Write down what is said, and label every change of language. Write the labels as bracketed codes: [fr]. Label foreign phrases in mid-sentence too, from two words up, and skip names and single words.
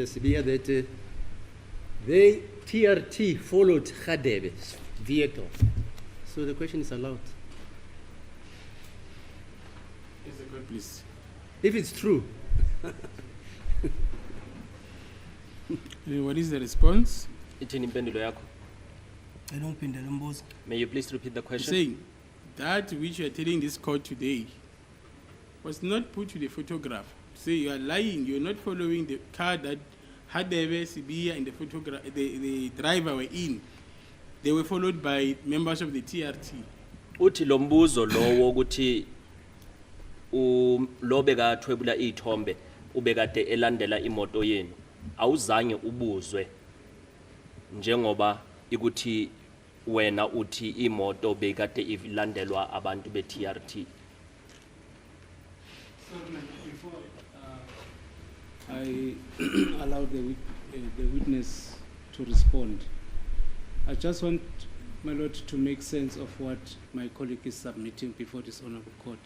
[en] Sibiya, that they, TRT, followed Khadebe's vehicle. So the question is allowed. Is the court, please? If it's true. What is the response? [zu] Ithini impendulo yakho? Elongiphindela umbuzo. [en] May you please repeat the question? Saying that which you are telling this court today was not put to the photograph. Say you are lying, you are not following the car that Hadebe, Sibiya, and the driver were in. They were followed by members of the TRT. [zu] Uthi lo mbuzo lowo ukuthi lo bekathwebula izithombe ubekade elandela imoto yenu awuzange ubuzwe njengoba ikuthi wena uthi imoto bekade ilandelwa abantu be-TRT. [en] Before I allow the witness to respond, I just want, my Lord, to make sense of what my colleague is submitting before this honorable court.